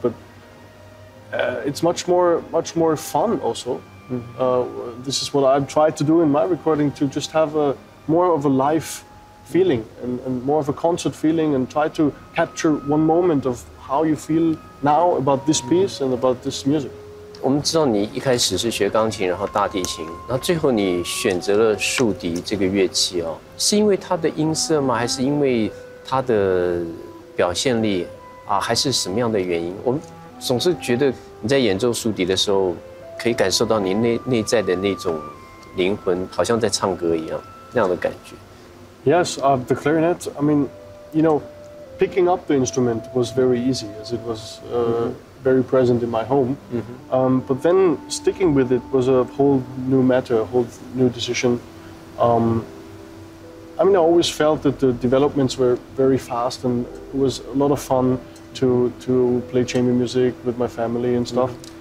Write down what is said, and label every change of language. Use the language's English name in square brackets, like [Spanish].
[English] But it's much more fun also. This is what I've tried to do in my recording, to just have more of a live feeling and more of a concert feeling, and try to capture one moment of how you feel now about this piece and about this music. [Chinese] 我们知道你一开始是学钢琴，然后大提琴，然后最后你选择了竖笛这个乐器哦，是因为它的音色吗？还是因为它的表现力啊？还是什么样的原因？我们总是觉得你在演奏竖笛的时候，可以感受到你内在的那种灵魂，好像在唱歌一样那样的感觉。 [English] Yes, the clarinet. I mean, you know, picking up the instrument was very easy, as it was very present in my home. But then sticking with it was a whole new matter, a whole new decision. I mean, I always felt that the developments were very fast, and it was a lot of fun to play chamber music with my family and stuff.